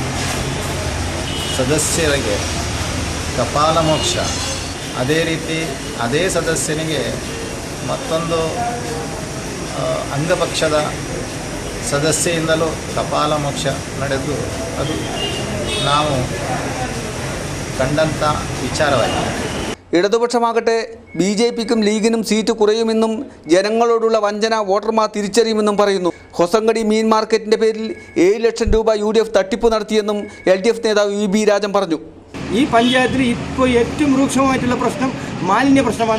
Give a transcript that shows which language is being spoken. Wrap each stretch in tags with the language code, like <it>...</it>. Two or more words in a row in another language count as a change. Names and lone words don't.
<kn>ಸದಸ್ಯರಿಗೆ ಕಪಾಲ ಮೋಕ್ಷ, ಅದೇ ರೀತಿ ಅದೇ ಸದಸ್ಯನಿಗೆ ಮತ್ತೊಂದು ಅಂಗಪಕ್ಷದ ಸದಸ್ಯೆಯಿಂದಲೂ ಕಪಾಲ ಮೋಕ್ಷ ನಡೆದು ಅದು ನಾವು ಕಂಡಂಥ ವಿಚಾರವಾಗಿದೆ.</kn> <ml>ഇടതുപക്ഷമാകട്ടെ BJPക്കും ലീഗിനും സീറ്റ് കുറയുമെന്നും ജനങ്ങളോടുള്ള വഞ്ചന വോട്ടർമാർ തിരിച്ചറിയുമെന്നും പറയുന്നു. ഹൊസങ്കടി മീൻ മാർക്കറ്റിൻ്റെ പേരിൽ 7 ലക്ഷം രൂപ UDF തട്ടിപ്പ് നടത്തിയെന്നും LDF നേതാവ് VB രാജൻ പറഞ്ഞു. ഈ പഞ്ചായത്തിൽ ഇപ്പോൾ ഏറ്റവും രൂക്ഷമായിട്ടുള്ള പ്രശ്നം മാലിന്യ പ്രശ്നമാണ്.</ml>